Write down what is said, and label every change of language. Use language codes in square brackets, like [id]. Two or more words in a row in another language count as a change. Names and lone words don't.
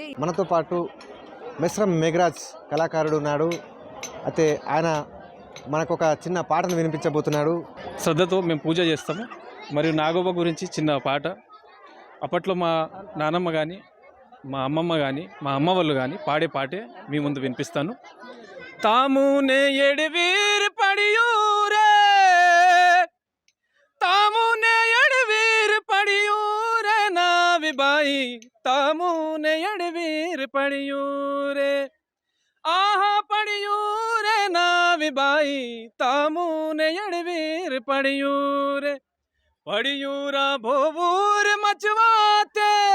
[te] మనతో పాటు మెస్రం మేఘరాజ్ కళాకారుడు ఉన్నాడు. అయితే ఆయన మనకు ఒక చిన్న పాటను వినిపించబోతున్నాడు. శ్రద్ధతో మేము పూజ చేస్తాము. మరియు నాగోబా గురించి చిన్న పాట. అప్పట్లో మా నానమ్మ కానీ, మా అమ్మమ్మ కానీ, మా అమ్మ వాళ్ళు కానీ పాడే పాటే మీ ముందు వినిపిస్తాను. [gon] तामुने एडवीर पड़ियूरे, तामुने एडवीर पड़ियूरे नावी बाई, तामुने एडवीर पड़ियूरे, आहा पड़ियूरे नावी बाई, तामुने एडवीर पड़ियूरे, पड़ियूरा भोवूर मचवाते,